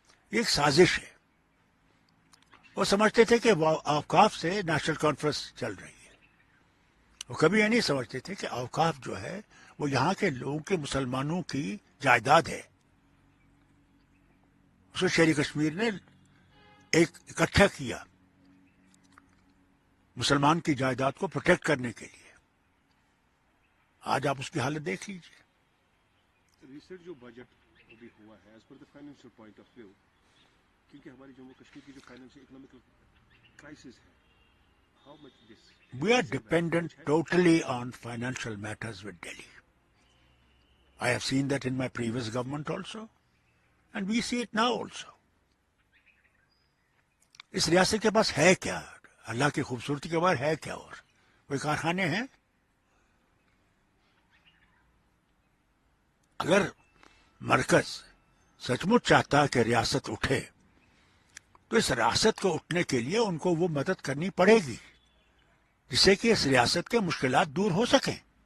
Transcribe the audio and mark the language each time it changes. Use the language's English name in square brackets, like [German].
[Urdu] یہ ایک سازش ہے۔ وہ سمجھتے تھے کہ اوقاف سے نیشنل کانفرنس چل رہی ہے، وہ کبھی یہ نہیں سمجھتے تھے کہ اوقاف جو ہے وہ یہاں کے لوگوں کے مسلمانوں کی جائیداد ہے۔ اس کو شہری کشمیر نے ایک اکٹھا کیا مسلمان کی جائیداد کو پروٹیکٹ کرنے کے لیے۔ آج آپ اس کی حالت دیکھ لیجیے۔ ریسنٹ جو بجٹ ابھی ہوا ہے [English] as per the financial point of view, [Urdu] کیونکہ ہماری جموں کشمیر کی جو فائنینشیل اکنامکل کرائسس ہے، [English] How much this We are dependent totally on financial matters with Delhi. I have seen that in my previous government also, and we see it now also. [Urdu] اس ریاست کے پاس ہے کیا؟ اللہ کی خوبصورتی کے بعد ہے کیا؟ اور کوئی کارخانے ہیں؟ اگر مرکز سچ مچ چاہتا کہ ریاست اٹھے تو اس ریاست کو اٹھنے کے لیے ان کو وہ مدد کرنی پڑے گی جس سے کہ اس ریاست کے مشکلات دور ہو سکیں۔